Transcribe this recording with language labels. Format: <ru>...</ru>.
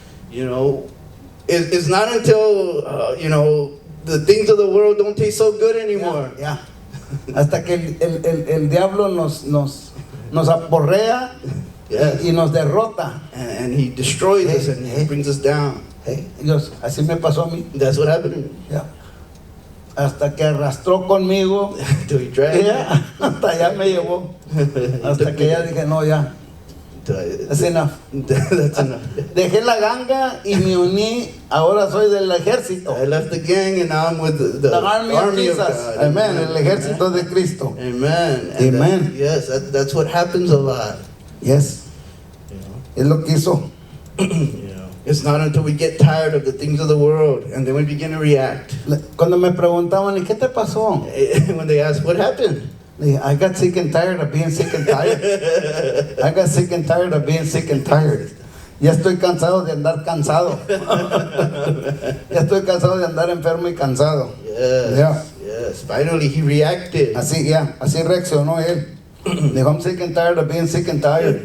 <en>it's not until the things of the world don't taste so good anymore.</en> <es>Ya. Hasta que el diablo nos aporrea</es> <en>Yes.</en> <es>y nos derrota.</es> <en>And he destroys us and he brings us down.</en> <es>Hey, Dios, así me pasó a mí.</es> <en>That's what happened to me.</en> <es>Ya. Hasta que arrastró conmigo.</es> <en>Till he dragged</en> <es>Ya, hasta allá me llevó. Hasta que ya dije, no, ya.</es> <en>That's enough. That's enough.</en> <es>Dejé la ganga y me uní. Ahora soy del ejército.</es> <en>I left the gang and now I'm with the The army of Jesus. God.</en> <es>Amén. El ejército de Cristo.</es> <en>Amen. And Amen. yes, that's what happens a lot. Yes. You know?</en> <es>Es lo que hizo.</es> <en>It's not until we get tired of the things of the world and then we begin to react.</en> <es>Cuando me preguntaban, ¿y qué te pasó?</es> <en>When they ask, what happened?</en> <es>Le dije,</es> <en>I got sick and tired of being sick and tired. I got sick and tired of being sick and tired.</en> <es>Ya estoy cansado de andar cansado. Ya estoy cansado de andar enfermo y cansado.</es> <en>Yes. Yeah. Yes. Finally, he reacted.</en> <es>Así reaccionó él. Dijo,</es> <en>I'm sick and tired of being sick and tired.</en>